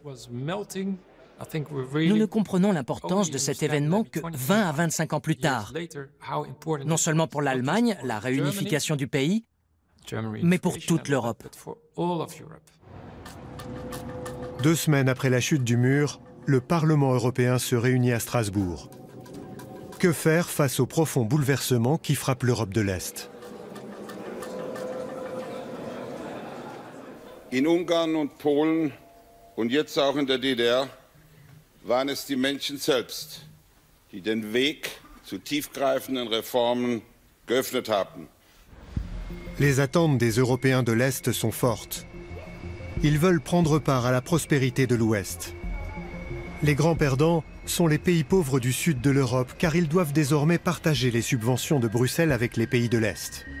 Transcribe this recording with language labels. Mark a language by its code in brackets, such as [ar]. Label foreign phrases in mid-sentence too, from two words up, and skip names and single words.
[fr] Nous ne comprenons l'importance de cet événement que 20 à 25 ans plus tard, non seulement pour l'Allemagne, la réunification du pays, mais pour toute l'Europe. 2 semaines après la chute du mur, le Parlement européen se réunit à Strasbourg. Que faire face au profond bouleversement qui frappe l'Europe de l'Est? [de] In Ungarn und Polen und jetzt auch in der DDR waren es die Menschen selbst, die den Weg zu tiefgreifenden Reformen geöffnet haben. [fr] Les attentes des Européens de l'Est sont fortes. Ils veulent prendre part à la prospérité de l'Ouest. Les grands perdants sont les pays pauvres du sud de l'Europe, car ils doivent désormais partager les subventions de Bruxelles avec les pays de l'Est.